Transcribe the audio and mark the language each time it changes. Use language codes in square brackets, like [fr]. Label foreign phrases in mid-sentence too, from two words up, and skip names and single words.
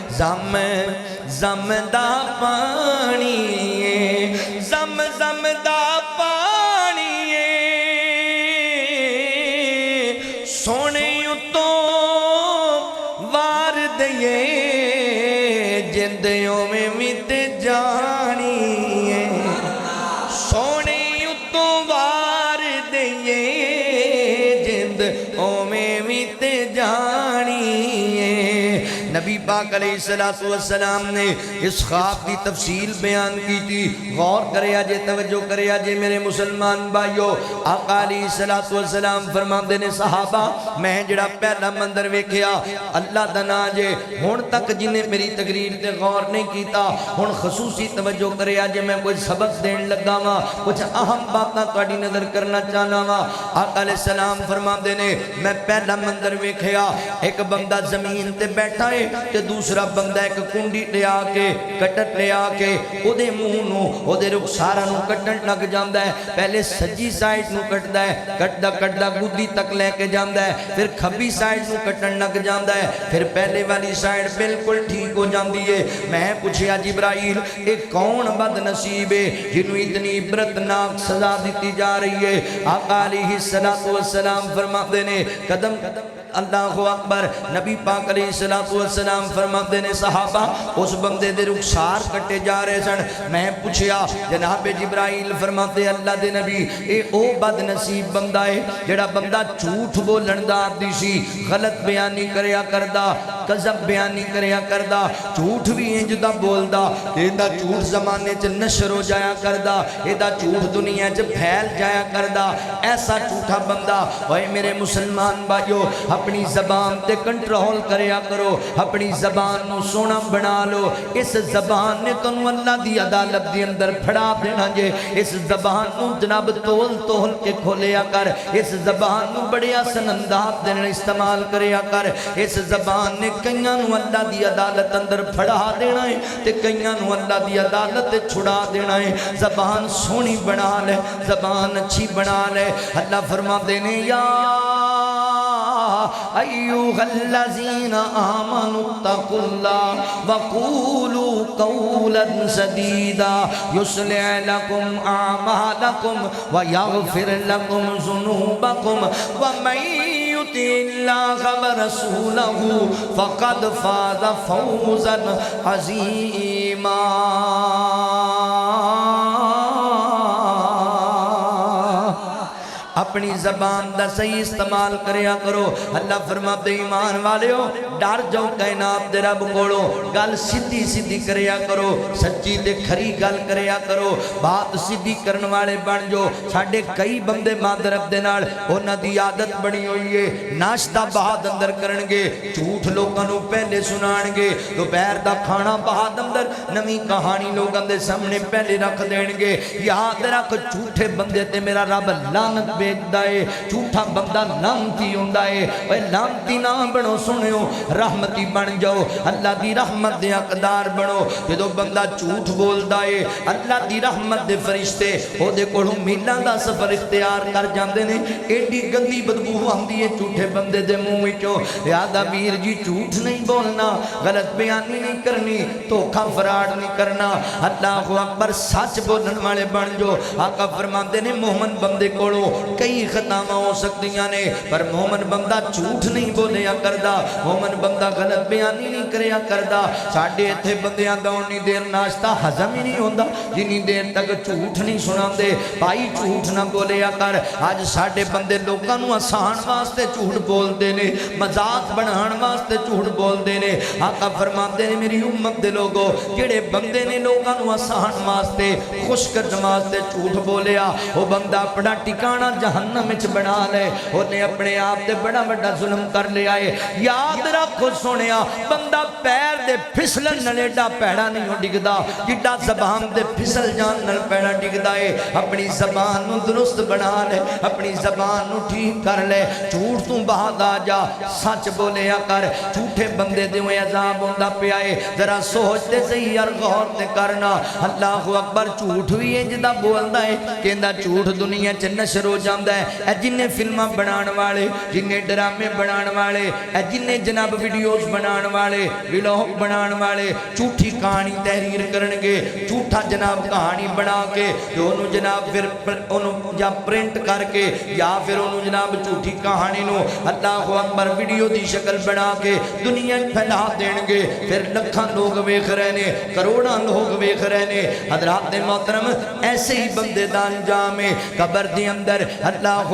[pa] زم دا پانی ہے زم دا پانی ہے سونے اتو وار دئیے جندیوں میں مت جانی ہے سونے اتو وار دئیے جندوں میں مت جانی ہے [ur] نبی پاک علیہ السلام نے اس خواب کی تفصیل بیان کی تھی [pa] غور کریا جے توجہ کریا جے میرے مسلمان بھائیو آقا [ar] علیہ السلام [pa] فرماندے نے صحابہ میں جڑا پہلا مندر ویکھیا اللہ دا نام جے ہن تک جنہیں میری تقریر تے غور نہیں کیتا ہن خصوصی توجہ کریا جے میں کوئی سبق دین لگا وا کچھ اہم باتاں تہاڈی نظر کرنا چاہنا وا آقا [ar] علیہ السلام [pa] فرماندے نے میں پہلا مندر ویکھیا ایک بندہ زمین تے بیٹھا ہے تے دوسرا بندہ ایک کنڈی لے آ کے کٹٹ لے آ کے او دے منہ نو او دے رخسارا نو کٹن لگ جاندا ہے پہلے سجی سائیڈ نو کٹدا ہے کٹدا گودی تک لے کے جاندا ہے پھر کھبی سائیڈ نو کٹن لگ جاندا ہے پھر پہلے والی سائیڈ بالکل ٹھیک ہو جاندی ہے میں پوچھیا جبرائیل اے کون بد نصیب ہے جنوں اتنی عبرتناک سزا دیتی جا رہی ہے آقا [ar] علیہ السلام [pa] فرماتے نے قدم [ar] اللہ اکبر [pa] نبی پاک [ar] علیہ السلام [pa] فرماتے نے صحابہ اس بندے دے رخسار کٹے جا رہے سن میں پوچھیا جناب جبرائیل فرماتے اللہ دے نبی اے او بد نصیب بندہ ہے جڑا بندہ جھوٹ بولن دا عادی سی غلط بیانی کریا کردا کذب بیانی کریا کردا جھوٹ بھی انج دا بولدا ایندا جھوٹ زمانے چ نشر ہو جایا کردا ایندا جھوٹ دنیا چ پھیل جایا کردا ایسا جھوٹا بندہ اوے میرے مسلمان بھائیو اپنی زبان تے کنٹرول کریا کرو اپنی زبان نو سونا بنا لو اس زبان نے تنو اللہ دی عدالت دی اندر پھڑا دینا جے اس زبان نو جناب تول تول کے کھولیا کر اس زبان نو بڑے آسان انداز دے استعمال کریا کر اس زبان نے کئیاں نو اللہ دی عدالت اندر پھڑا دینا ہے تے کئیاں نو اللہ دی عدالت تے چھڑا دینا ہے زبان سونی بنا لے زبان اچھی بنا لے اللہ فرما دینے یا [ar] ایوہ الذین آمنوا اتقوا اللہ وقولوا قولا سدیدا یصلح لکم اعمالکم ویغفر لکم ذنوبکم ومن یطع اللہ ورسولہ فقد فاز فوزا عظیما [pa] اپنی زبان دا صحیح استعمال کریا کرو اللہ فرماتے ایمان والیو ڈر جاؤ کائنات دے رب کولو گل سیدھی سیدھی کریا کرو سچی تے کھری گل کریا کرو بات سیدھی کرن والے بن جو ساڈے کئی بندے مادرب دے نال انہاں دی عادت بنی ہوئی ہے ناشتہ بعد اندر کرن گے جھوٹ لوکاں نو پہلے سنان گے دوپہر دا کھانا بعد اندر نویں کہانی لوکاں دے سامنے پہلے رکھ دین گے یاد رکھ جھوٹے بندے تے میرا رب لعنت بھیجدا ہے جھوٹا بندہ لعنتی ہوندا ہے اوے لعنتی نہ بنو سنیو رحمتی بن جاؤ اللہ دی رحمت دے حقدار بنو جدوں بندہ جھوٹ بولدا ہے اللہ دی رحمت دے فرشتے او دے کولوں میلاں دا سفر اختیار کر جاندے نے ایڈی گندی بدبو آندی ہے جھوٹے بندے دے منہ وچوں لہذا ویر جی جھوٹ نہیں بولنا غلط بیانی نہیں کرنی دھوکا فراڈ نہیں کرنا [ar] اللہ اکبر [pa] سچ بولن والے بن جو آقا فرماندے نے مومن بندے کولوں کئی خطاواں ہو سکتیاں نے پر مومن بندہ جھوٹ نہیں بولیا کردا مومن بندہ غلط بیانی نہیں کریا کردا ساڈے ایتھے بندیاں دا اونی دیر ناشتہ ہضم ہی نہیں ہوندا جنی دیر تک جھوٹ نہیں سناندے بھائی جھوٹ نہ بولیا کر اج ساڈے بندے لوکاں نوں آسان واسطے جھوٹ بولدے نے مذاق بنان واسطے جھوٹ بولدے نے آقا فرماندے نے میری امت دے لوگو جڑے بندے نے لوکاں نوں آسان واسطے خوش کرن واسطے جھوٹ بولیا او بندہ اپنا ٹھکانہ جہنم وچ بنا لے اونے اپنے آپ تے بڑا بڑا ظلم کر لیا ہے یاد رکھو سونیا بندہ پیر دے پھسلن نال ایڈا پیڑا نہیں ہو ڈگدا جڈا زبان دے پھسل جان نال پیڑا ڈگدا ہے اپنی زبان نو درست بنا لے اپنی زبان نو ٹھیک کر لے جھوٹ تو بعد آ جا سچ بولیا کر جھوٹے بندے دے ہوئے عذاب ہوندا پیا ہے ذرا سوچ تے صحیح اور غور تے کرنا [ar] اللہ اکبر [pa] جھوٹ بھی انج دا بولدا ہے کہندا جھوٹ دنیا چ نشر ہو جاندا ہے اے جننے فلماں بنان والے جننے ڈرامے بنان والے اے جننے جناب ویڈیوز بنان والے ولاگ بنان والے جھوٹی کہانی تحریر کرن گے جھوٹا جناب کہانی بنا کے جو انہوں جناب پھر انہوں یا پرنٹ کر کے یا پھر انہوں جناب جھوٹی کہانی نو [ar] اللہ اکبر [pa] ویڈیو دی شکل بنا کے دنیا پھیلا دین گے پھر لکھاں لوگ ویکھ رہے نے کروڑاں لوگ ویکھ رہے نے حضرات محترم ایسے ہی بندے دا انجام ہے قبر دی اندر اللہ